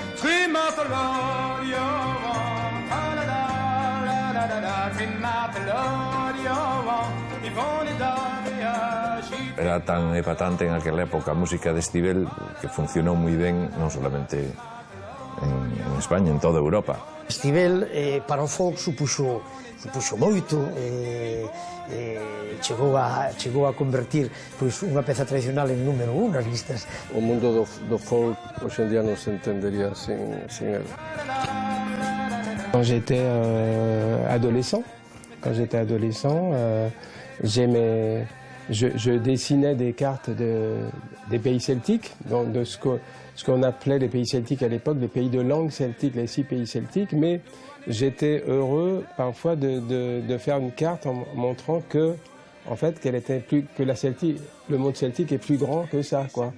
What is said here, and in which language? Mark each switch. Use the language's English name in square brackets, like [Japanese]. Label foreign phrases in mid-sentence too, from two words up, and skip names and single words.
[Galician] Era tan epatante en aquela época a música de Estivel que funcionou moi ben non solamente en España, en toda Europa. Estivel para o folk supuxo moito, chegou a convertir unha peza tradicional en número 1 nas listas. O mundo do folk hoxe en día non se entendería sin él. [French] Quand j'étais adolescent, je dessinais des cartes des pays celtiques, donc de ce qu'on appelait les pays celtiques à l'époque, les pays de langue celtique, les 6 pays celtiques, mais j'étais heureux parfois de faire une carte en montrant que, en fait, le monde celtique est plus grand que ça, quoi.